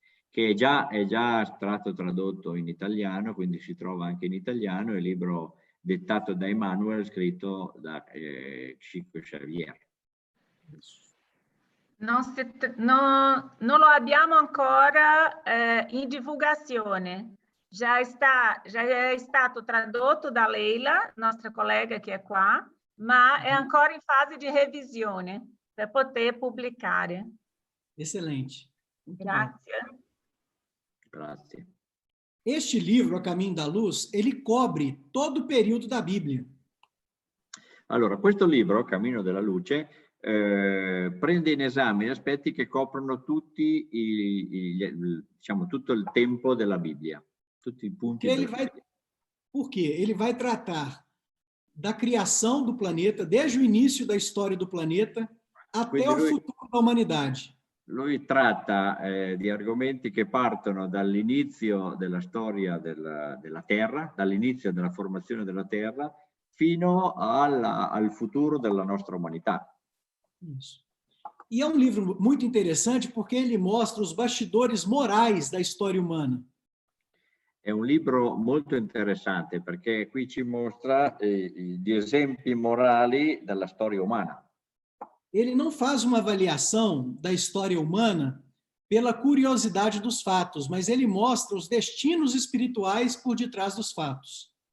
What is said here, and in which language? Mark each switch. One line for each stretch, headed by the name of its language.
Italian: che è già stato tradotto in italiano, quindi si trova anche in italiano, è il libro dettato da Emmanuel, scritto da Chico Xavier. Non lo abbiamo ancora in divulgazione. Já è stato tradotto da Leila, nostra collega che è qua, ma è ancora in fase di revisione per poter pubblicare.
Portuguese: Excelente. Muito bom.
Italian: Grazie. Grazie.
Portuguese: Este livro, A Caminho da Luz, ele cobre todo o período da Bíblia.
Italian: Allora, questo libro, Cammino della Luce, prende in esame aspetti che coprono tutti diciamo, tutto il tempo della Bibbia, tutti i punti della Bibbia.
Portuguese: Por quê? Ele vai tratar da criação do planeta, desde o início da história do planeta, até o futuro da humanidade.
Italian: Lui tratta di argomenti che partono dall'inizio della storia della Terra, dall'inizio della formazione della Terra, fino al futuro della nostra umanità.
Portuguese: Isso. E é um livro muito interessante porque ele mostra os bastidores morais da história humana.
Italian: È un libro molto interessante perché qui ci mostra gli esempi morali della storia umana.
Portuguese: Ele não faz uma avaliação da história humana pela curiosidade dos fatos, mas ele mostra os destinos espirituais por detrás dos fatos.